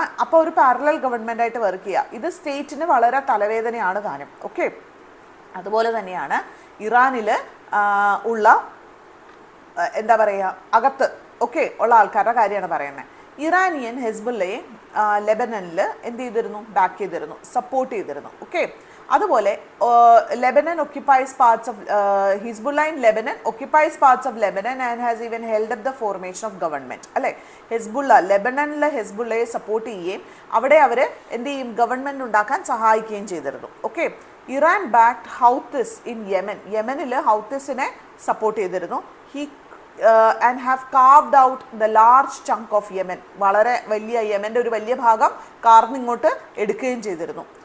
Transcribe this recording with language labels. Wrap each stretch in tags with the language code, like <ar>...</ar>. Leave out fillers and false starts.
<ml>അപ്പോൾ ഒരു parallel government ആയിട്ട് വർക്ക് ചെയ്യുക. ഇത് സ്റ്റേറ്റിന് വളരെ തലവേദനയാണ് താനും. ഓക്കെ, അതുപോലെ തന്നെയാണ് ഇറാനിൽ ഉള്ള എന്താ പറയുക അകത്ത് ഉള്ള ആൾക്കാരുടെ കാര്യമാണ് പറയുന്നത്. ഇറാനിയൻ ഹെസ്ബുള്ളയെ ലെബനനിൽ എന്ത് ചെയ്തിരുന്നു, ബാക്ക് ചെയ്തിരുന്നു, സപ്പോർട്ട് ചെയ്തിരുന്നു. ഓക്കെ, അതുപോലെ</ml> <en>Lebanon occupies parts of Hezbollah in Lebanon occupies parts of Lebanon and has even held up the formation of government അല്ലേ.</en> <ml>ഹെസ്ബുള്ള ലെബനനിലെ ഹെസ്ബുള്ളയെ സപ്പോർട്ട് ചെയ്യുകയും അവിടെ അവർ എന്ത് ചെയ്യും, ഗവൺമെൻറ് ഉണ്ടാക്കാൻ സഹായിക്കുകയും ചെയ്തിരുന്നു. ഓക്കെ, ഇറാൻ ബാക്ക്ഡ് ഹൗത്തിസ് ഇൻ യമനിൽ ഹൗത്തിസിനെ സപ്പോർട്ട് ചെയ്തിരുന്നു.</ml> <en>And have carved out the large chunk of Yemen.</en> <ml>വളരെ വലിയ യമൻ്റെ ഒരു വലിയ ഭാഗം കാർന്നിങ്ങോട്ട് എടുക്കുകയും ചെയ്തിരുന്നു.</ml>